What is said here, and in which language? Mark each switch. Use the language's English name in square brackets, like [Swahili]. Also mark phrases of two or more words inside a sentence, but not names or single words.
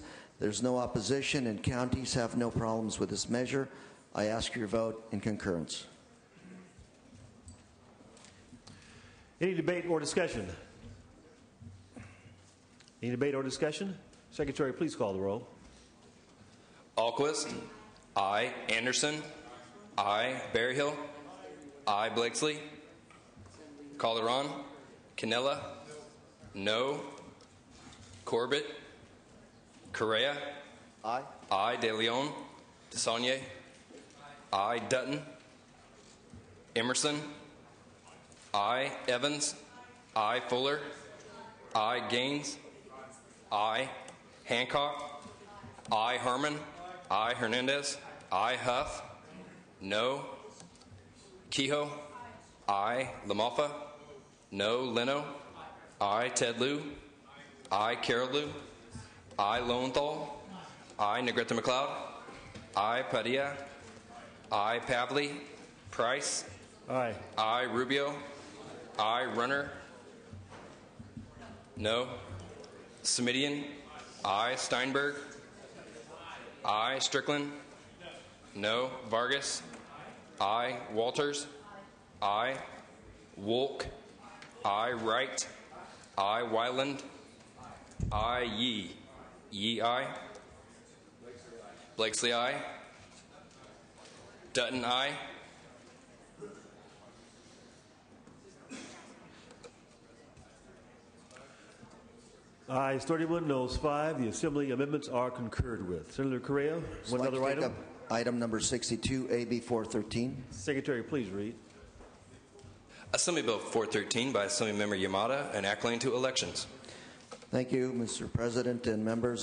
[English] There's no opposition and counties have no problems with this measure. I ask your vote in concurrence. Any debate or discussion? Any debate or discussion? Secretary, please call the roll. Alquist. Aye. Anderson. Aye. Berryhill. Aye. Blakesley. Calderon. Canella. No. Corbett. Correa. Aye. Aye. De Leon. DeSaulnier. Aye. Dutton. Emerson. Aye. Evans. Aye. Fuller. Aye. Gaines. Aye. Hancock. Aye. Harmon. Aye. Hernandez. Aye. Huff. No. Kehoe. I. Lamalfa. No. Leno. I. Ted Lieu. I. Carol Lieu. I. Lowenthal. I. Negrete McLeod. I. Padilla. I. Pavley. Price. Aye. I. Rubio. I. Runner. No. Semidian. I. Steinberg. I. Strickland. No. Vargas. I. Walters. I. Wolk. I. Wright. I. Wyland. I. Yee. Yee. I. Blakesley. I. Dutton. I. Ayes 31, noes 5. The Assembly amendments are concurred with. Senator Correa, one other item. Item number 62, AB 413. Secretary, please read. Assembly Bill 413 by Assemblymember Yamada, enacting to elections. Thank you, Mr. President and members.